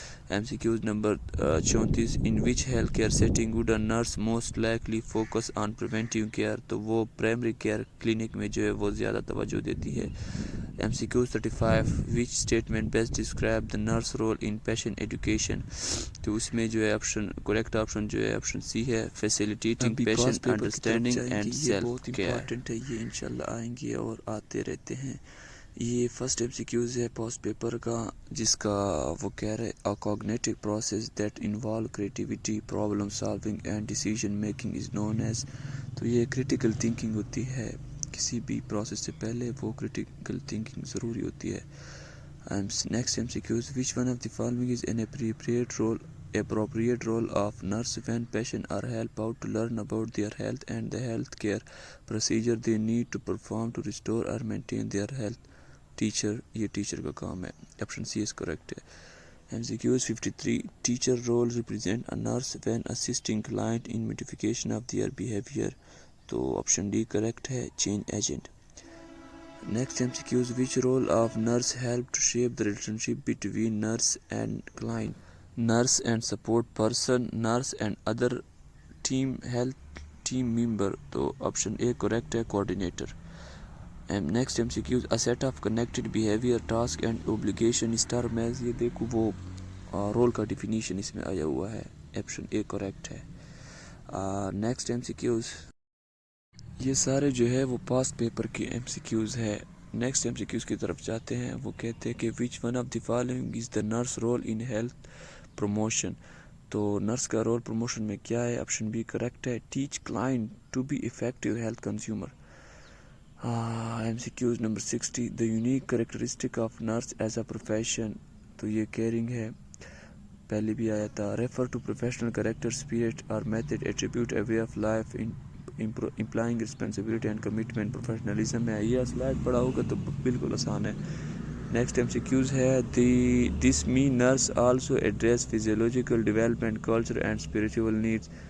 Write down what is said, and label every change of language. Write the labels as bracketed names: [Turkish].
[English] MCQs number 34, in which health care setting would a nurse most likely focus on preventive care. [Urdu] تو وہ primary care clinic میں جو ہے وہ زیادہ توجہ دیتی ہے. [English] MCQs 35, which statement best describe the nurse role in patient education. [Urdu] تو اس میں جو ہے کریکٹ آپشن جو ہے آپشن سی ہے [English] facilitating patient understanding and self care. [Urdu] یہ بہت امپورٹنٹ ہے, یہ انشاءاللہ آئیں گے اور آتے رہتے ہیں. یہ فرسٹ MCQs ہے پوسٹ پیپر کا جس کا وہ کہہ رہے [English] a cognitive process that involve creativity, problem solving and decision making is known as. [Urdu] تو یہ critical thinking ہوتی ہے, کسی بھی پروسیس سے پہلے وہ critical thinking ضروری ہوتی ہے. [English] Next MCQs, which one of the following is an appropriate role of nurse when patients are helped out to learn about their health and the health care procedure they need to perform to restore or maintain their health. [Urdu] Teacher, یہ teacher کا کام ہے. Option C is correct ہے. [English] MCQs 53, teacher role represent a nurse when assisting client in modification of their behavior. [Urdu] تو option D correct ہے change agent. [English] Next MCQs, which role of nurse help to shape the relationship between nurse and client. Nurse and support person, nurse and other health team member. [Urdu] تو option a correct ہے coordinator. [English] Next MCQs, a set of connected behavior, task and obligation is termed as. [Urdu] یہ دیکھو وہ role کا definition اس میں آیا ہوا ہے. آپشن اے کریکٹ ہے. نیکسٹ MCQs, یہ سارے جو ہے وہ پاسٹ پیپر کے MCQs ہے. نیکسٹ MCQs کی طرف جاتے ہیں. وہ کہتے ہیں کہ [English] which one of the following is the nurse role in health promotion. [Urdu] تو نرس کا رول پروموشن میں کیا ہے. آپشن بی کریکٹ ہے [English] teach client to be effective health consumer. MCQs number 60, the unique characteristic of nurse as a profession. [Urdu] تو یہ caring ہے, پہلے بھی آیا تھا. [English] refer to professional character, spirit or method, attribute, a way of life implying responsibility and commitment. [Urdu] professionalism میں یہ slide پڑھا ہوگا تو بالکل آسان ہے. نیکسٹ MCQs ہے [English] this mean nurse also address physiological development, culture and spiritual needs.